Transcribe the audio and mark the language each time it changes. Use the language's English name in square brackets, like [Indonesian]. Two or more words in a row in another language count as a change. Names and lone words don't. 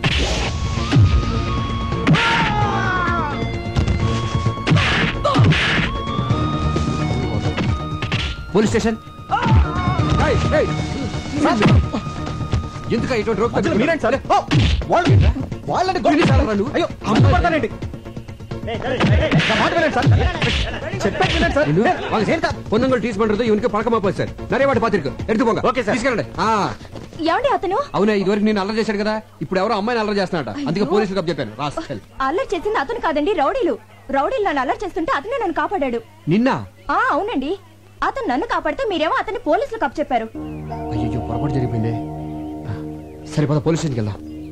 [Telugu] పోలీస్ స్టేషన్. ఎందుకు ఇటువంటి రోగ్ మీరేంటి సార్? వాళ్ళని అయ్యో అమ్ముతానండి. [Tamil] பொண்ணுங்கள் டீஸ் பண்றது இவனுக்கு பழக்கமா போச்சு சார். நிறைய வாட்டி பாத்திருக்கு. எடுத்து போங்க. [Telugu] ఓకే సార్ తీసుకెళ్ళండి. ఏమండి అతను? అవునా ఇదివరకు నేను అల్లరి చేశాడు కదా, ఇప్పుడు ఎవరో అమ్మాయిని అల్లరి చేస్తున్నాడ. అందుకే పోలీసులకు అప్పచెప్పాను. అల్లరి చేసింది అతను కాదండి, రౌడీలు. రౌడీలు నన్ను అల్లరి చేస్తుంటే అతనే నన్ను కాపాడాడు. నిన్న? అవునండి. అతను నన్ను కాపాడితే మీరేమో అతన్ని పోలీసులకు అప్పచెప్పారు. అయ్యో పొరపాటు జరిగిపోయింది. సరే పద పోలీస్ స్టేషన్కి వెళ్దాం.